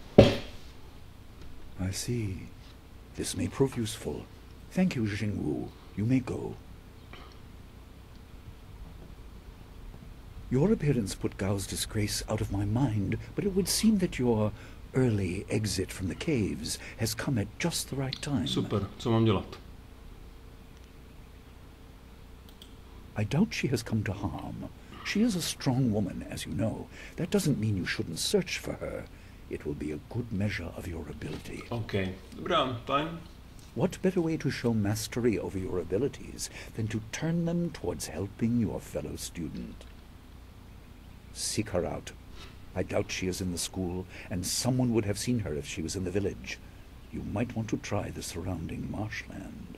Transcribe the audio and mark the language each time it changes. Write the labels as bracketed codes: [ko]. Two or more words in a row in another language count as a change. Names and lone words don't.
[en] I see. This may prove useful. Thank you, Jingwu. You may go. Your appearance put Gao's disgrace out of my mind, but it would seem that your early exit from the caves has come at just the right time. [cs] Super, co mám dělat? [en] I doubt she has come to harm. She is a strong woman, as you know. That doesn't mean you shouldn't search for her. It will be a good measure of your ability. [cs] Okay, dobrá, fajn. [en] What better way to show mastery over your abilities than to turn them towards helping your fellow student? Seek her out. I doubt she is in the school, and someone would have seen her if she was in the village. You might want to try the surrounding marshland.